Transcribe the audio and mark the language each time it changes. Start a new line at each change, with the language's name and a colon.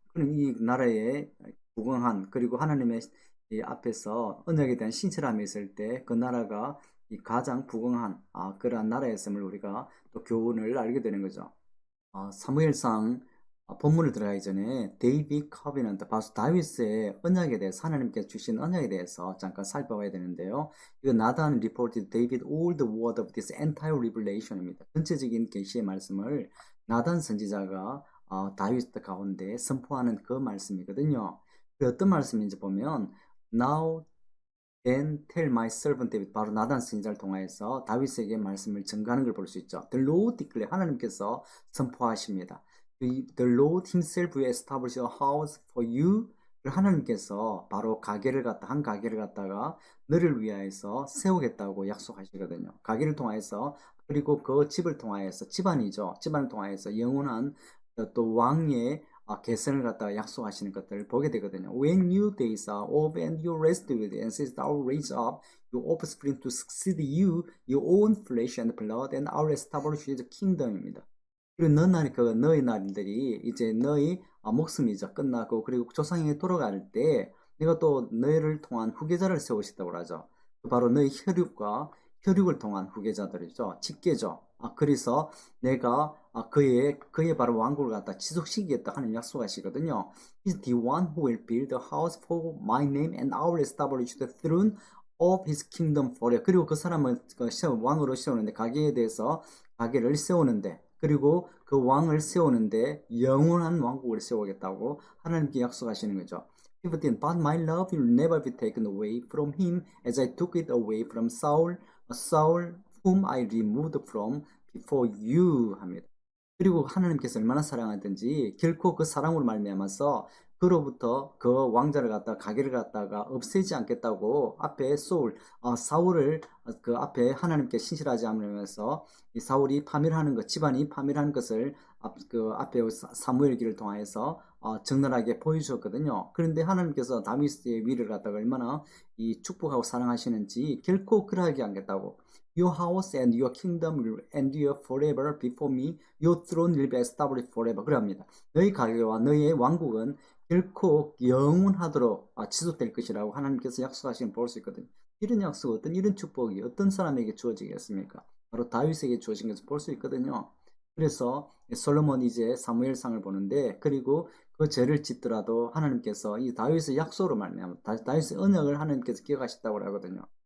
Korean: 그럼 이 나라에 부강한 그리고 하나님의 이 앞에서 언약에 대한 신실함이 있을 때 그 나라가 이 가장 부강한 그러한 나라였음을 우리가 또 교훈을 알게 되는 거죠. 사무엘상 본문을 들어가기 전에 데이빗 커비넌트 바로 다윗의 언약에 대해서 하나님께서 주신 언약에 대해서 잠깐 살펴봐야 되는데요.
English: 이거 나단 reported David all the word of this entire revelation입니다.
Korean: 전체적인 계시의 말씀을 나단 선지자가 다윗 가운데 선포하는 그 말씀이거든요. 그 어떤 말씀인지 보면 Now
English: Then tell my servant David,
Korean: 바로 나단 선지자를 통하여서 다윗에게 말씀을 전가하는 걸 볼 수 있죠.
English: The Lord declare,
Korean: 하나님께서 선포하십니다.
English: The Lord himself will establish a house for you.
Korean: 하나님께서 바로 한 가게를 갖다가 너를 위하여서 세우겠다고 약속하시거든요. 가게를 통하여서, 그리고 그 집을 통하여서, 집안이죠. 집안을 통하여서 영원한 또 왕의 개선을 갖다가 약속하시는 것들을 보게 되거든요.
English: When your days are over and you rest with and says I will raise up your offspring to succeed you, your own flesh and blood, and I will establish his kingdom입니다.
Korean: 그리고 너희 날들이 이제 너희 목숨이죠. 끝나고, 그리고 조상에게 돌아갈 때 내가 또 너희를 통한 후계자를 세우시다고 하죠. 바로 너희 혈육을 통한 후계자들이죠. 직계죠. 그래서 내가 그의 바로 왕국을 갖다 지속시키겠다 하는 약속하시거든요.
English: He's the one who will build a house for my name and I will establish the throne of his kingdom forever.
Korean: 그리고 그 사람은 왕으로 세우는데, 가게를 세우는데, 그리고 그 왕을 세우는데 영원한 왕국을 세우겠다고 하나님께 약속하시는 거죠. 15.
English: But my love will never be taken away from him as I took it away from Saul whom I removed from before you 합니다.
Korean: 그리고 하나님께서 얼마나 사랑하든지 결코 그 사랑으로 말미암아서 그로부터 그 왕자를 갖다가 가게를 갖다가 없애지 않겠다고 앞에 사울을 그 앞에 하나님께 신실하지 않으면서 이 사울이 파멸하는 것, 집안이 파멸하는 것을 그 앞에 사무엘기를 통하여서 적나라하게 보여주었거든요. 그런데 하나님께서 다윗의 위를 갖다가 얼마나 이 축복하고 사랑하시는지 결코 그러하게 않겠다고.
English: Your house and your kingdom will endure forever before me. Your throne will be established forever.
Korean: 그럽니다. 너희 가게와 너희의 왕국은 결코 영원하도록 지속될 것이라고 하나님께서 약속하시는 볼 수 있거든요. 이런 약속, 이런 축복이 어떤 사람에게 주어지겠습니까? 바로 다윗에게 주어진 것을 볼 수 있거든요. 그래서 솔로몬이 이제 사무엘상을 보는데, 그리고 그 죄를 짓더라도 하나님께서 이 다윗의 약속으로 말미암아 다윗의 언약을 하나님께서 기억하셨다고 하거든요.